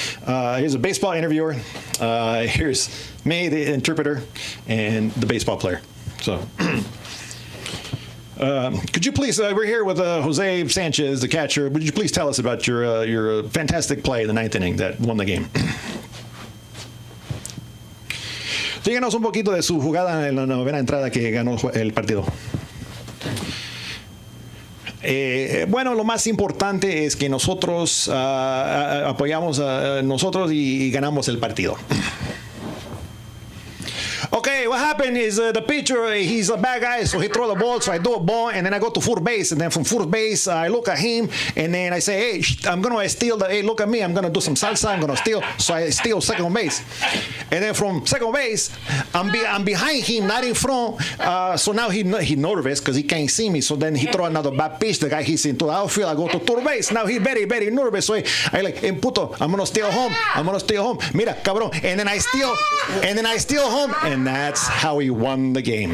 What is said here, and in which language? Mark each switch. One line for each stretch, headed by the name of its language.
English: Here's a baseball interviewer. Here's me, the interpreter, and the baseball player. So, could you please? We're here with Jose Sanchez, the catcher. Would you please tell us about your fantastic play in the ninth inning that won the game?
Spanish: Díganos un poquito de su jugada en la novena entrada que ganó el partido. Bueno, lo más importante es que nosotros apoyamos a nosotros y ganamos el partido.
English: Okay, what happened is the pitcher, he's a bad guy, so he throw the ball, so I do a ball, and then I go to first base, and then from first base, I look at him, and then I say, hey, I'm going to steal hey, look at me, I'm going to do some salsa, I'm going to steal, so I steal second base. And then from second base, I'm behind him, not in front, so now he nervous, because he can't see me, so then he throw another bad pitch, the guy he's into the outfield, I go to third base, now he very, very nervous, so I like, hey, puto, I'm going to steal home,
Spanish: mira, cabrón,
English: and then I steal home, and that's how he won the game.